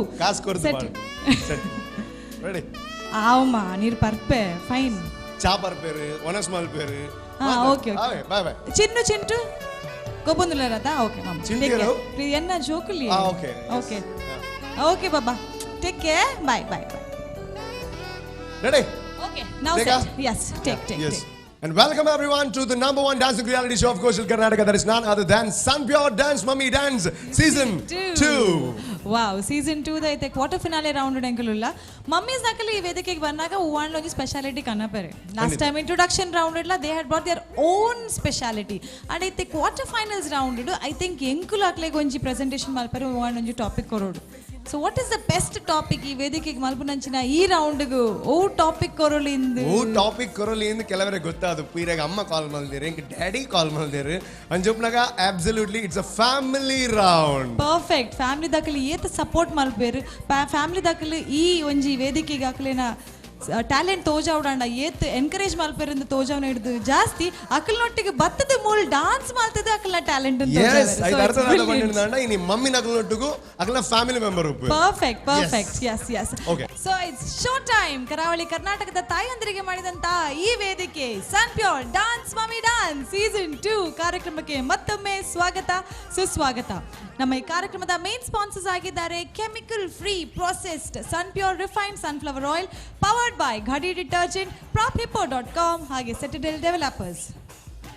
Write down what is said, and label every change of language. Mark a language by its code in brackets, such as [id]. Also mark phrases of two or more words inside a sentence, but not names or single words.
[tcy] ಕಾಸ್ ಕೊರ್ದು ಸೆಟ್. ರೆಡಿ? ಆವಮ್ಮ ನೀರು ಪರ್ಪೆ ಫೈನ್. ಚಾ ಪರ್ಪೇರು ಒನಸ್ ಮಲ್ಪೇರು. [en] OK OK, bye bye. [tcy] ಚಿಂಟು ಗೊಬ್ಬಂದುಲರದಾ? ಓಕೆ ಮಮ್ಮ, ಚಿಂಟು ಎನ್ನ ಜೋಕುಲಿ. [en] ಓಕೆ OK OK baba, take care, bye bye bye. ರೆಡಿ? OK, now set. Yes, take. And welcome everyone to the number 1 dancing reality show of coastal Karnataka, that is none other than Sun Pure Dance Mommy Dance Season 2. [tcy] ವಾವ್, ಸೀಸನ್ 2 ದೈತೆ [en] quarter finale round [tcy] ಎಂಕಲುಲ್ಲ. ಮಮ್ಮೀಸ್ ನಕಲಿ ಈ ವೇದಿಕೆಗೆ ಬಂದಾಗ ಒನ್ ಒಂಜಿ ಸ್ಪೆಷಾಲಿಟಿ ಕನ್ನಪೆರೆ. [en] last time introduction round ಇಡ್ಲ they had brought their own speciality. [tcy] ಅಂಡ್ ಐತೆ [en] quarter finals round [tcy] ಇಡು [en] I think [tcy] ಎಂಕುಲು ಅಕ್ಲೆಗೆ ಒಂಜಿ ಪ್ರೆಸೆಂಟೇಷನ್ ಮಲ್ಪೆರೆ ಒನ್ ಒಂಜಿ ಟಾಪಿಕ್ ಕೊರೋಡು. [en] so what is the best topic [tcy] ಈ ವೇದಿಕೆಗೆ ಮಲ್ಪುನಂಚಿನ ಈ ರೌಂಡ್ಗು ಓ ಟಾಪಿಕ್ ಕೊರೊಲಿಂದು? ಓ ಟಾಪಿಕ್ ಕೊರೊಲಿಂದು ಕೆಲವರಿಗೆ ಗೊತ್ತಾದು. ಪೀರಾಗ ಅಮ್ಮ ಕಾಲ್ ಮಲ್ದಿರು, ಇಂಕ ಡ್ಯಾಡಿ ಕಾಲ್ ಮಲ್ದಿರು ಅಂಜುಪ್ನಾಗ [en] absolutely it's a family round. ಪರ್ಫೆಕ್ಟ್. [tcy] ಫ್ಯಾಮಿಲಿ ದಾಖಲೆ ಏತ ಸಪೋರ್ಟ್ ಮಲ್ಪೇರು, ಫ್ಯಾಮಿಲಿ ದಾಖಲೆ ಈ ಒಂಜಿ ವೇದಿಕೆಗೆ ಅಕ್ಲೆನ ಟ್ಯಾಲೆಂಟ್ ತೋಜಾವಡಂಡ ಏತ್ ಎನ್ಕರೇಜ್ ಮಲ್ಪೇರಿಂದ ತೋಜಾವನ ಹಿಡಿದು ಜಾಸ್ತಿ ಅಕಲ್ನೊಟ್ಟಿಗೆ ಬತ್ತದ ಮೂಲ ಡಾನ್ಸ್ ಮಾಡ್ತದೆ ಅಕಲ್ನ ಟ್ಯಾಲೆಂಟ್ ಅಂತ. yes, ಐದು ಅರ್ಥದಾದ ಬಂದಿದ್ದಾಂಡ ಇನಿ ಮಮ್ಮಿ ನಕಲ್ನೊಟ್ಟಿಗೂ ಅಕಲ್ನ [en] family member [tcy] ಉಪ್ಪು. [en] perfect. Yes. So it's show time. [kn] ಕರಾವಳಿ ಕರ್ನಾಟಕದ ತಾಯಂದಿರಿಗೆ ಮಾಡಿದಂತ ಈ ವೇದಿಕೆ ಸನ್ ಪ್ಯೂರ್ ಡಾನ್ಸ್ ಮಮ್ಮಿ ಡಾನ್ಸ್ ಸೀಸನ್ 2 ಕಾರ್ಯಕ್ರಮಕ್ಕೆ ಮತ್ತೊಮ್ಮೆ ಸ್ವಾಗತ ಸುಸ್ವಾಗತ. ನಮ್ಮ ಈ ಕಾರ್ಯಕ್ರಮದ [en] main sponsors [kn] ಆಗಿದ್ದಾರೆ [en] chemical free processed Sun Pure refined sunflower oil, powered by Ghadi detergent, [kn] prophipo.com ಹಾಗೆ ಸೆಟಡೆಲ್ ಡೆವಲಪರ್ಸ್.